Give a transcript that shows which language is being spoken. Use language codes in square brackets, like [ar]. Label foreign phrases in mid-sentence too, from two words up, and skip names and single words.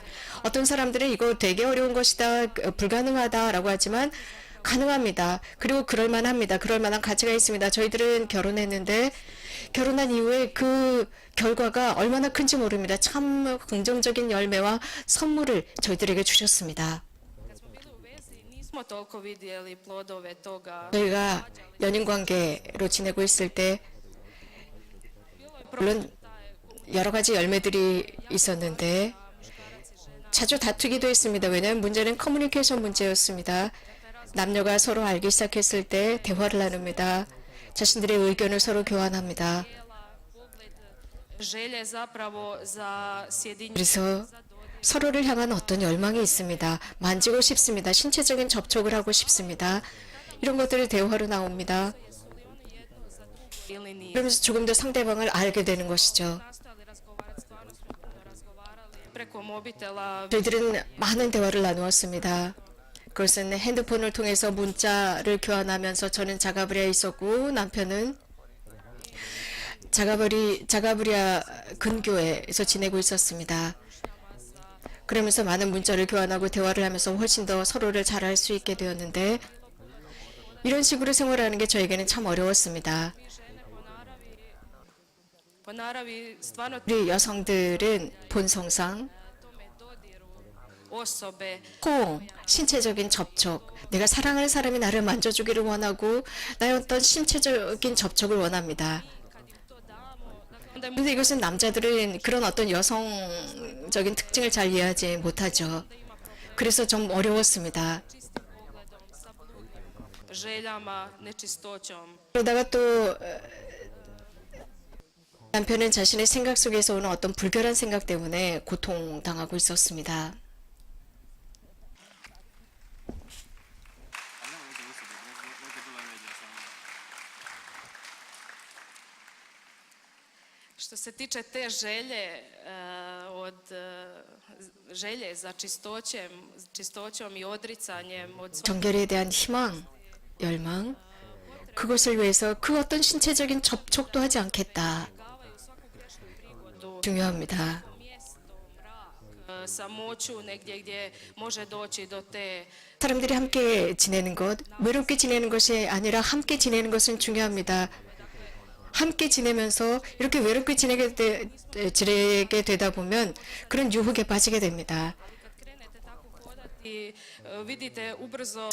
[ko] 어떤 사람들은 이거 되게 어려운 것이다, 불가능하다라고 하지만 가능합니다. 그리고 그럴만합니다. 그럴만한 가치가 있습니다. 저희들은 결혼했는데 결혼한 이후에 그 결과가 얼마나 큰지 모릅니다. 참 긍정적인 열매와 선물을 저희들에게 주셨습니다. [hr] kad smo bili u vezi nismo toliko vidjeli plodove toga. [ko] 저희가 연인 관계로 지내고 있을 때 물론 여러 가지 열매들이 있었는데 자주 다투기도 했습니다. 왜냐하면 문제는 커뮤니케이션 문제였습니다. 남녀가 서로 알기 시작했을 때 대화를 나눕니다. 자신들의 의견을 서로 교환합니다. [hr] Želje zapravo za sjedinjenje. [ko] 그래서 서로를 향한 어떤 열망이 있습니다. 만지고 싶습니다. 신체적인 접촉을 하고 싶습니다. 이런 것들이 대화로 나옵니다. [hr] ili nije. [ko] 그러면서 조금 더 상대방을 알게 되는 것이죠. [hr] Nastojali razgovarati, stvarno smo puno razgovarali preko mobitela. [ko] 저희들은 많은 대화를 나누었습니다. 그것은 핸드폰을 통해서 문자를 교환하면서 저는 자가브리아에 있었고 남편은 자가브리아 근교에서 지내고 있었습니다. 그러면서 많은 문자를 교환하고 대화를 하면서 훨씬 더 서로를 잘 알 수 있게 되었는데 이런 식으로 생활하는 게 저에게는 참 어려웠습니다. [hr] Po naravi stvarno [ko] 우리 여성들은 본성상 [hr] tome dodiru osobe [ko] 호응, 신체적인 접촉, 내가 사랑하는 사람이 나를 만져주기를 원하고 나의 어떤 신체적인 접촉을 원합니다. 그런데 이것은 남자들은 그런 어떤 여성적인 특징을 잘 이해하지 못하죠. 그래서 좀 어려웠습니다. [hr] željama, nečistoćom. [ko] 그러다가 또 남편은 자신의 생각 속에서 오는 어떤 불결한 생각 때문에 고통당하고 있었습니다. [hr] Što se tiče te želje, želje za čistoćom i odricanjem od svog [ko] 정결에 대한 희망, 열망, 그것을 위해서 그 어떤 신체적인 접촉도 하지 않겠다. [hr] izbjegavaju svaku grešnu prigodu, [ko] 중요합니다. [hr] mjesto, mrak, samoću negdje gdje može doći do te [ko] 사람들이 함께 지내는 것, 외롭게 지내는 것이 아니라 함께 지내는 것은 중요합니다. 함께 지내면서 이렇게 외롭게 지내게 되다 보면 그런 유혹에 빠지게 됩니다. [hr] kad krenete tako hodati, vidite ubrzo